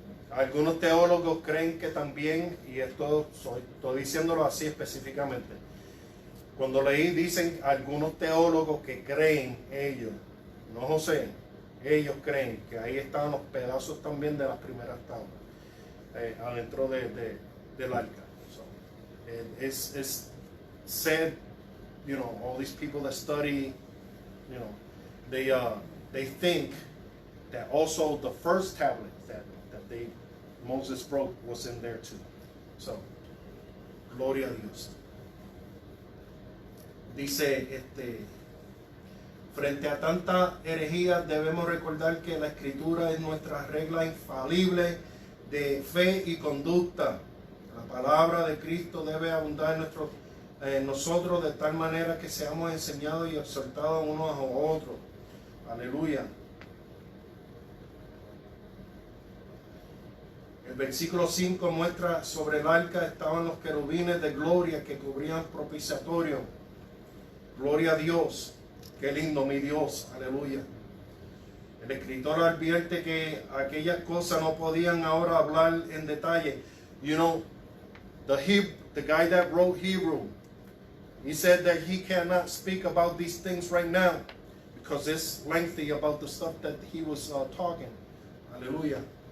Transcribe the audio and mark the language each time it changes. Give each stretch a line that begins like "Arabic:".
Spanish: Algunos teólogos creen que también, y esto estoy diciéndolo así específicamente, cuando leí dicen algunos teólogos que creen ellos, no José, ellos creen que ahí estaban los pedazos también de las primeras tablas adentro del arca.
English: So, it's said, you know, all these people that study, you know, they think that also the first tablet that Moses broke was in there too.
Spanish: So, gloria a Dios. Dice, frente a tanta herejía debemos recordar que la Escritura es nuestra regla infalible de fe y conducta. La palabra de Cristo debe abundar en nosotros de tal manera que seamos enseñados y exhortados unos a otros. Aleluya. El versículo 5 muestra sobre el arca estaban los querubines de gloria que cubrían propiciatorio. Gloria a Dios. Qué lindo mi Dios. Aleluya. El escritor advierte que aquellas cosas no podían ahora hablar en detalle.
English: You know, the guy that wrote Hebrew, he said that he cannot speak about these things right now because it's lengthy about the stuff that he was talking. Hallelujah.